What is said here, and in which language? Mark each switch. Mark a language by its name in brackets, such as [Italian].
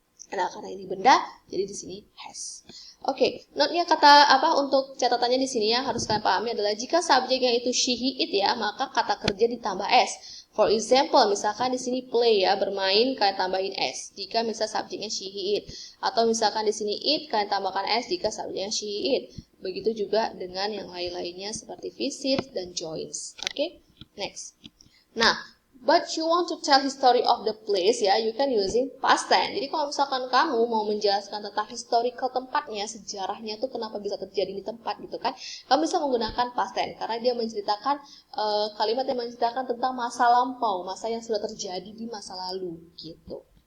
[Indonesian] Nah, karena ini benda, jadi di sini has. Oke, note-nya kata apa untuk catatannya di sini yang harus kalian pahami adalah jika subjeknya itu she, he, it ya, maka kata kerja ditambah s. [English] For example, [Indonesian] misalkan di sini play ya, bermain, kalian tambahin s. Jika misal subjeknya she, he, it. Atau misalkan di sini it, kalian tambahkan s jika subjeknya she, he, it. Begitu juga dengan yang lain-lainnya seperti visit dan joins. Oke, next. [English] Nah, but you want to tell history of the place ya, you can using past tense. [Indonesian] Jadi kalau misalkan kamu mau menjelaskan tentang historical tempatnya, sejarahnya tuh kenapa bisa terjadi di tempat gitu kan, kamu bisa menggunakan past tense karena dia menceritakan kalimat yang menceritakan tentang masa lampau, masa yang sudah terjadi di masa lalu gitu.